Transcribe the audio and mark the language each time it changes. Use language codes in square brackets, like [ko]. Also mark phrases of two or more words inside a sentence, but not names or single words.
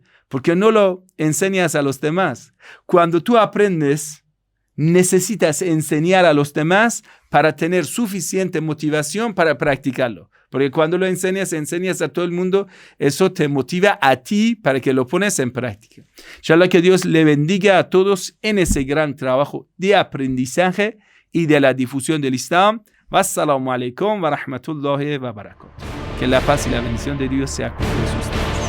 [es] Porque no lo enseñas a los demás. Cuando tú aprendes, necesitas enseñar a los demás para tener suficiente motivación para practicarlo. Porque cuando lo enseñas a todo el mundo, eso te motiva a ti para que lo pones en práctica. Inshallah, que Dios le bendiga a todos en ese gran trabajo de aprendizaje y de la difusión del Islam. [ar] والسلام عليكم ورحمة الله وبركاته. [es] Que la paz y la bendición de Dios sea con ustedes.